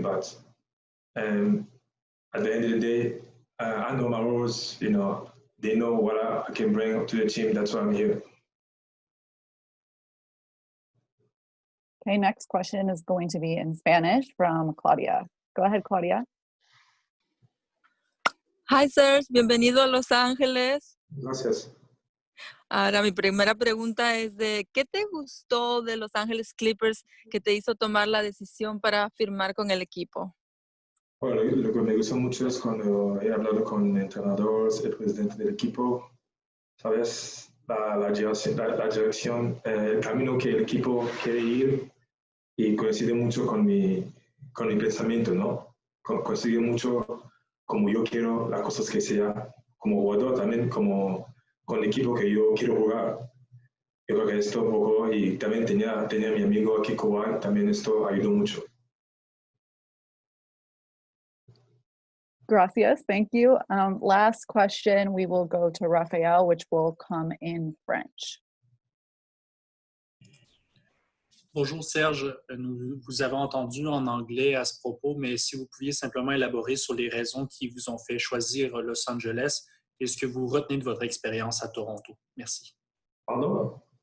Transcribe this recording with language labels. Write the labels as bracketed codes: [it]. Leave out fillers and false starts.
[en] But at the end of the day, I know my rules. They know what I can bring to the team. That's why I'm here. Okay, next question is going to be in Spanish from Claudia. Go ahead, Claudia. Hi, Serge. [es] Bienvenido a Los Ángeles. Gracias. Ahora, mi primera pregunta es de ¿qué te gustó de Los Ángeles Clippers que te hizo tomar la decisión para firmar con el equipo? Bueno, lo que me gustó mucho es cuando he hablado con entrenadores, el presidente del equipo, ¿sabes? La dirección, el camino que el equipo quiere ir y coincide mucho con mi pensamiento, ¿no? Coincide mucho como yo quiero las cosas que sea como jugador, también como con el equipo que yo quiero jugar. Yo creo que esto un poco, y también tenía mi amigo aquí, Kawhi, también esto ayudó mucho. Gracias, [en] thank you. Last question, we will go to Raphael, which will come in French. [fr] Bonjour Serge, nous vous avons entendu en anglais à ce propos, mais si vous pouviez simplement élaborer sur les raisons qui vous ont fait choisir Los Angeles et ce que vous retenez de votre expérience à Toronto. Merci. Pardon?